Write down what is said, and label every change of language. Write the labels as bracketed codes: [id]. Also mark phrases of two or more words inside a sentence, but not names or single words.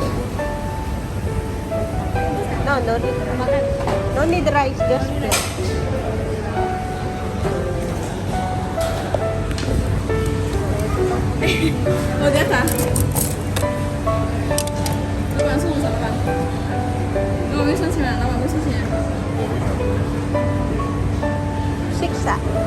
[en] No need rice, just bread. [ko] 어디야? [zh] 老板送我什么吧？给我卫生巾吧，老板卫生巾。 6 ah.